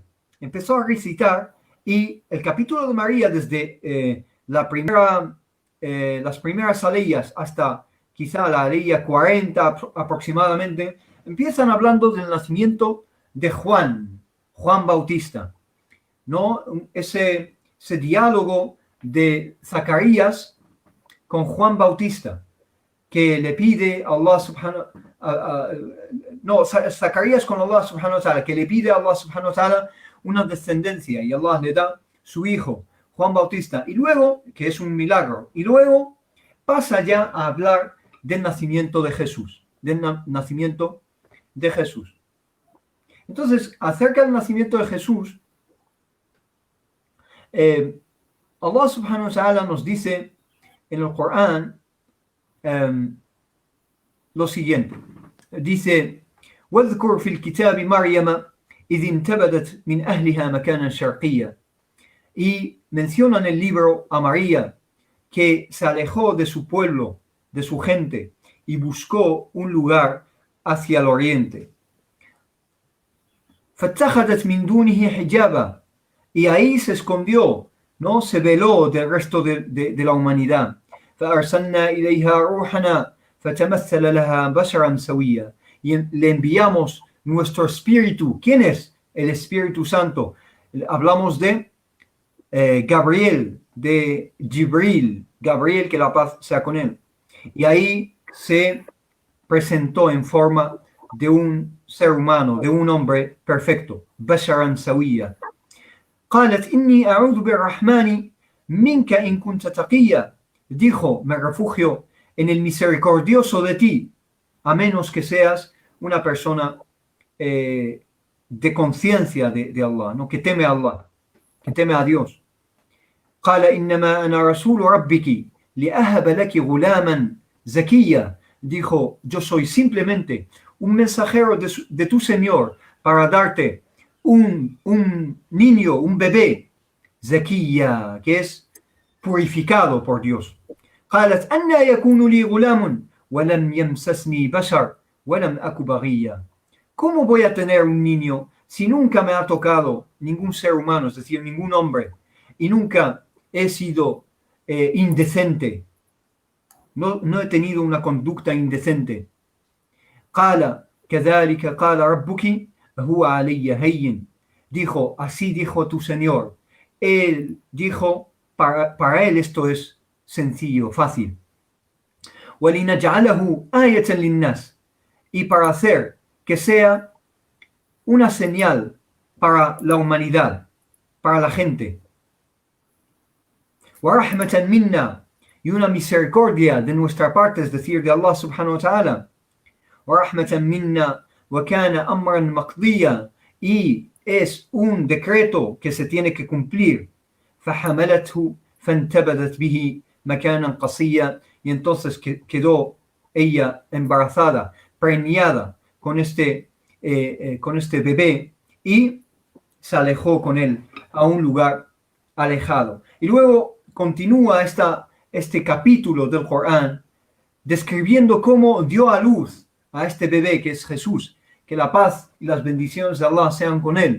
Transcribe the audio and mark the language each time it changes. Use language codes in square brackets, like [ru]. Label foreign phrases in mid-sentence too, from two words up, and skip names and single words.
[es] Empezó a recitar, y el capítulo de María, desde las primeras aleyas hasta quizá la aleya 40 aproximadamente, empiezan hablando del nacimiento de Juan Bautista, ¿no? Ese diálogo de Zacarías con Juan Bautista, que le pide a Allah Zacarías con [ar] الله سبحانه وتعالى, [es] que le pide a [ar] الله سبحانه وتعالى [es] una descendencia y Allah le da su hijo, Juan Bautista, y luego, que es un milagro, y luego pasa ya a hablar del nacimiento de Jesús, nacimiento de Jesús. Entonces, acerca del nacimiento de Jesús, [ar] الله سبحانه وتعالى [es] nos dice en el Corán lo siguiente. Dice, [ar] واذكر في الكتاب مريم إذ انتبذت من أهلها مكانا شرقيا. [es] Y menciona en el libro a María que se alejó de su pueblo, de su gente, y buscó un lugar hacia el oriente. [ar] فاتخذت من دونه حجابا. [es] Y ahí se escondió, ¿no? Se veló del resto de la humanidad. [ar] فأرسلنا إليها روحنا فتمثل لها بشرا سويا. [es] Y le enviamos nuestro espíritu. ¿Quién es? El Espíritu Santo. Hablamos de Gabriel, de Jibril, Gabriel, que la paz sea con él. Y ahí se presentó en forma de un ser humano, de un hombre perfecto. [ar] بشرا سويا. قالت إني أعوذ بالرحمن منك إن كنت تقيا. [es] Dijo, me refugio en el misericordioso de ti, a menos que seas una persona de conciencia de Allah, ¿no? Que teme a Allah, que teme a Dios. [ar] قال إنما أنا رسول ربك لأهب لك غلاما زكيا. [es] Dijo, yo soy simplemente un mensajero de tu Señor para darte un niño, un bebé, zakiya, que es purificado por Dios. [ar] قالت أنا يكون لي غلام ولم يمسسني بشر ولم أك بغيا. [es] ¿Cómo voy a tener un niño si nunca me ha tocado ningún ser humano, es decir, ningún hombre, y nunca he sido indecente? No he tenido una conducta indecente. [ar] قال كذلك قال ربك هو علي هين. [es] Dijo, así dijo tu Señor. Él dijo, para él esto es sencillo, fácil. [ar] وَلِنَجْعَلَهُ آيَةً لِلنَّاسِ. [es] Y para hacer que sea una señal para la humanidad, para la gente. [ar] وَرَحْمَةً مِنَّا. [es] Y una misericordia de nuestra parte, es decir, de [ar] الله سبحانه وتعالى. وَرَحْمَةً مِنَّا وَكَانَ أَمْرًا مَقْضِيًّا. [es] Y es un decreto que se tiene que cumplir. [ar] فَحَمَلَتْهُ فَانْتَبَذَتْ بِهِ مَكَانًا قَصِيًّا. [es] Y entonces quedó ella embarazada, preñada con este bebé, y se alejó con él a un lugar alejado. Y luego continúa este capítulo del Corán describiendo cómo dio a luz a este bebé que es Jesús, que la paz y las bendiciones de Allah sean con él.